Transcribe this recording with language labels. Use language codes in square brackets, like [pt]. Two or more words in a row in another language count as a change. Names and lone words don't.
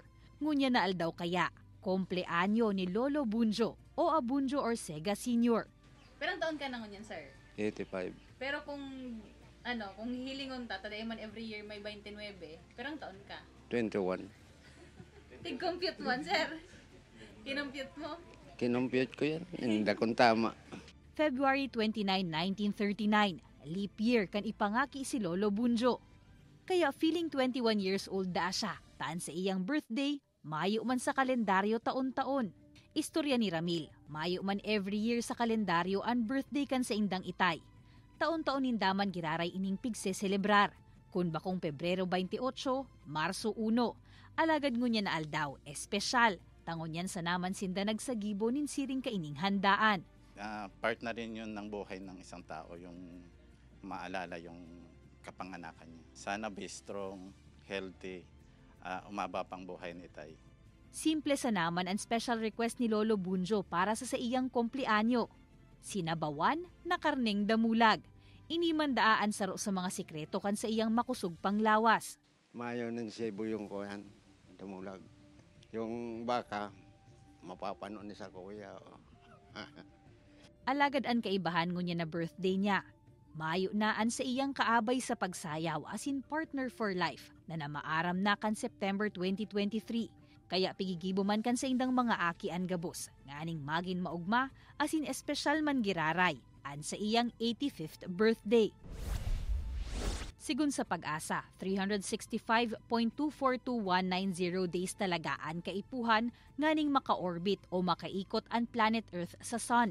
[bik] Ngunya na aldaw kaya, kompleanyo ni Lolo Bunjo o Abunjo Orcega Sr. Perang taon ka na ngunyan, sir? 85. Pero kung hilingon ta, taday man [en] every year [bik] may 29, perang taon ka? 21. Tig-compute mo, sir? Kinompute mo? [tl] Kinompute ko yan. Hindi akong tama. [bik] February 29, 1939, [en] leap year [bik] kan ipangaki si Lolo Bunjo. Kaya feeling [en] 21 years old [bik] da siya, taan sa iyang birthday, mayo man sa kalendaryo taon-taon. Istorya ni Ramil, mayo man [en] every year [bik] sa kalendaryo ang birthday kan sa indang itay. Taon-taon nindaman giraray ining pigse-celebrar. Kun bakong Pebrero 28, Marso 1, alagad ngunya na aldaw, espesyal. Tangon yan sa naman sinda nagsagibo nin siring kaining handaan. [tl] Part na rin yun ng buhay ng isang tao, yung maalala yung kapanganakan niya. [en] Sana be strong, healthy, [tl] umaba pang buhay ni Tay. [bik] Simple sa naman ang special request ni Lolo Bunjo para sa iyang kumplianyo. Sinabawan na karneng damulag. Inimandaan saro sa mga sikreto kan sa iyang makusog pang lawas. Mayo ng sebo yung kuyan, damulag. Yung baka, mapapano ni sa kuya. Alagad ang kaibahan ngunya na birthday niya. Mayo naan sa iyang kaabay sa pagsayaw asin [en] partner for life [bik] na namaaram na kan September 2023. Kaya pigigibo man kan sa indang mga akian gabos, nganing magin maugma asin espesyal man giraray an sa iyang 85th birthday. Sigun sa Pag-asa, 365.242190 days talagaan kaipuhan nganing maka-orbit o makaikot ang planet Earth sa Sun.